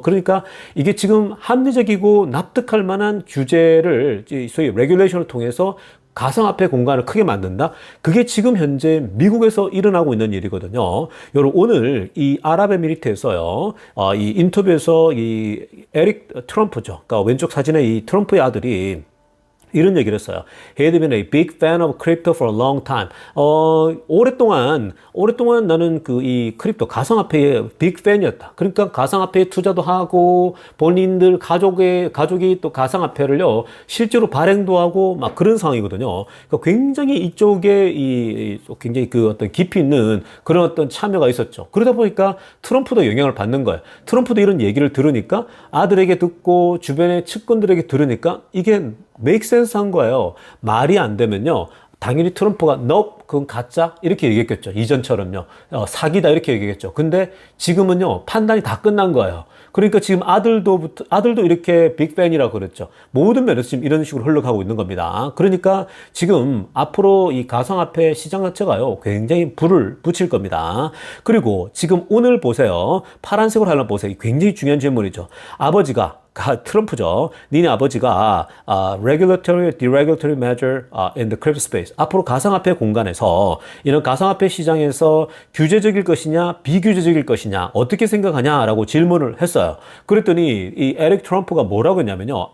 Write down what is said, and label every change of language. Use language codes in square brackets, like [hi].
[ko] 그러니까 이게 지금 합리적이고 납득할 만한 규제를 소위 레귤레이션을 통해서 가상화폐 공간을 크게 만든다? 그게 지금 현재 미국에서 일어나고 있는 일이거든요. 여러분, 오늘 이 아랍에미리트에서요, 이 인터뷰에서 이 에릭 트럼프죠. 그러니까 왼쪽 사진에 이 트럼프의 아들이 이런 얘기를 했어요. [en] He had been a big fan of crypto for a long time. [ko] 오랫동안 나는 이 크립토 가상화폐의 빅 팬이었다. 그러니까 가상화폐에 투자도 하고 본인들 가족이 또 가상화폐를요 실제로 발행도 하고 막 그런 상황이거든요. 그러니까 굉장히 이쪽에 굉장히 어떤 깊이 있는 그런 어떤 참여가 있었죠. 그러다 보니까 트럼프도 영향을 받는 거예요. 트럼프도 이런 얘기를 들으니까 아들에게 듣고 주변의 측근들에게 들으니까 이게 [en] make sense [ko] 한 거예요. 말이 안 되면요. 당연히 트럼프가 no, 그건 가짜 이렇게 얘기했겠죠. 이전처럼요. 사기다 이렇게 얘기했죠. 근데 지금은요. 판단이 다 끝난 거예요. 그러니까 지금 아들도 이렇게 빅팬이라고 그랬죠. 모든 면에서 지금 이런 식으로 흘러가고 있는 겁니다. 그러니까 지금 앞으로 이 가상화폐 시장 자체가요. 굉장히 불을 붙일 겁니다. 그리고 지금 오늘 보세요. 파란색으로 하려면 보세요. 굉장히 중요한 질문이죠. 아버지가 트럼프죠. 니네 아버지가 [en] regulatory, deregulatory measure in the crypto space. [ko] 앞으로 가상화폐 공간에서 이런 가상화폐 시장에서 규제적일 것이냐, 비규제적일 것이냐, 어떻게 생각하냐라고 질문을 했어요. 그랬더니 이 에릭 트럼프가 뭐라고 했냐면요.